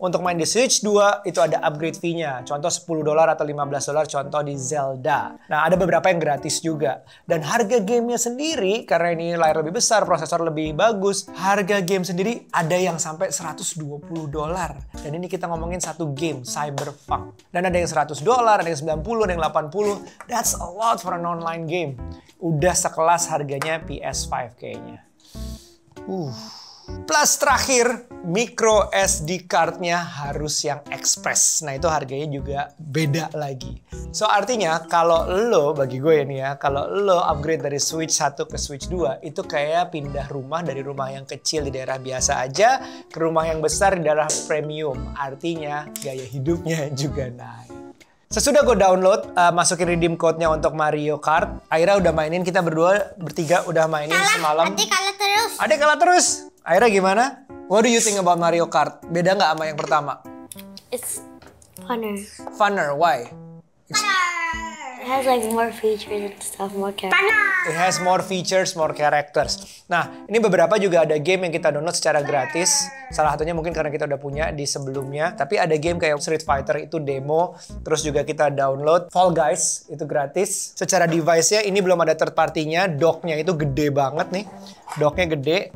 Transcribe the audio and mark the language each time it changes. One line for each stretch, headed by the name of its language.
Indonesian: Untuk main di Switch 2, itu ada upgrade fee-nya. Contoh $10 atau $15, contoh di Zelda. Nah, ada beberapa yang gratis juga. Dan harga gamenya sendiri, karena ini layar lebih besar, prosesor lebih bagus, harga game sendiri ada yang sampai $120. Dan ini kita ngomongin satu game, Cyberpunk. Dan ada yang $100, ada yang 90, ada yang 80.
English: That's a lot for an online game.
Indonesian: Udah sekelas harganya PS5 kayaknya. Plus terakhir, micro SD card-nya harus yang express. Nah, itu harganya juga beda lagi. So, artinya kalau lo, bagi gue ini ya, kalau lo upgrade dari Switch 1 ke Switch 2, itu kayak pindah rumah dari rumah yang kecil di daerah biasa aja ke rumah yang besar di daerah premium. Artinya, gaya hidupnya juga naik. Sesudah gue download, masukin redeem code-nya untuk Mario Kart. Aira udah mainin, kita bertiga udah mainin semalam. Adik kalah terus. Adik kalah terus. Aira gimana?
English: What do you think about Mario Kart?
Indonesian: Beda nggak sama yang pertama?
English: It's funner. Funner, why? It has like more features and stuff, more characters. It has more features, more characters.
Indonesian: Nah, ini beberapa juga ada game yang kita download secara gratis. Salah satunya mungkin karena kita udah punya di sebelumnya. Tapi ada game kayak Street Fighter itu demo. Terus juga kita download Fall Guys, itu gratis. Secara device-nya ini belum ada third party-nya. Dock-nya itu gede banget nih. Dock-nya gede.